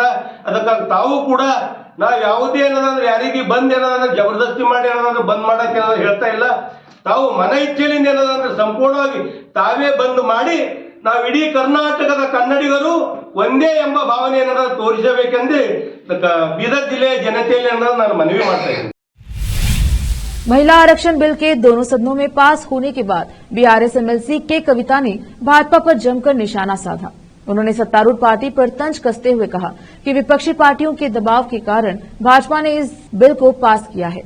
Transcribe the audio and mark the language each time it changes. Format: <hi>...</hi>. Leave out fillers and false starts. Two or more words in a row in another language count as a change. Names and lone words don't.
<kn>ಅದಕ್ಕಾಗಿ ತಾವು ಕೂಡ ನಾವು ಯಾವುದೇ ಏನಂದ್ರೆ ಯಾರಿಗೆ ಬಂದ್ ಏನಂದ್ರೆ ಜಬರ್ದಸ್ತಿ ಮಾಡಿ ಏನಂದ್ರೆ ಬಂದ್ ಮಾಡಕ್ಕೆ ಹೇಳ್ತಾ ಇಲ್ಲ, ತಾವು ಮನ ಇಚ್ಛೆಯಿಂದ ಏನಂದ್ರೆ ಸಂಪೂರ್ಣವಾಗಿ ತಾವೇ ಬಂದ್ ಮಾಡಿ ನಾವು ಇಡೀ ಕರ್ನಾಟಕದ ಕನ್ನಡಿಗರು ಒಂದೇ ಎಂಬ ಭಾವನೆಯನ್ನು ತೋರಿಸಬೇಕೆಂದು ಬೀದರ್ ಜಿಲ್ಲೆಯ ಜನತೆಯಲ್ಲಿ ನಾನು ಮನವಿ ಮಾಡ್ತಾ ಇದ್ದೀನಿ।</kn> <hi>महिला आरक्षण बिल के दोनों सदनों में पास होने के बाद बीआरएस एमएलसी के कविता ने भाजपा पर जमकर निशाना साधा। उन्होंने सत्तारूढ़ पार्टी पर तंज कसते हुए कहा कि विपक्षी पार्टियों के दबाव के कारण भाजपा ने इस बिल को पास किया है।</hi>